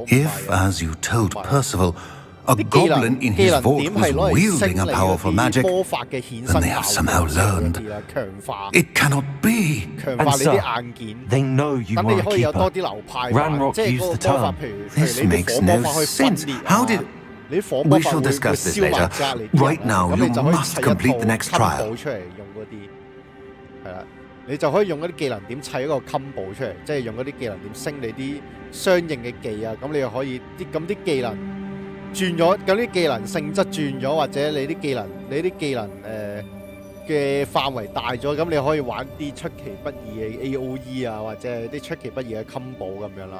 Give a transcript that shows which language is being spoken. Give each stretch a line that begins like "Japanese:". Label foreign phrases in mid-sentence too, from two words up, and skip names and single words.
English: If, as you told Percival, a goblin in his vault was wielding a powerful magic, then they have somehow learned. It cannot be. And sir, they know you are a keeper. Ranrock used the term. This makes no sense. How did... We shall discuss this later. Right now, you must complete the next trial.
Cantonese: 你就可以用嗰啲技能點砌一個 combo 出嚟，即係用嗰啲技能點升你啲相應嘅技啊，咁你又可以啲技能轉咗，咁啲技能性質轉咗，或者你啲技能嘅範圍大咗，咁你可以玩啲出其不意嘅 AOE 啊，或者係啲出其不意嘅 combo 咁樣啦。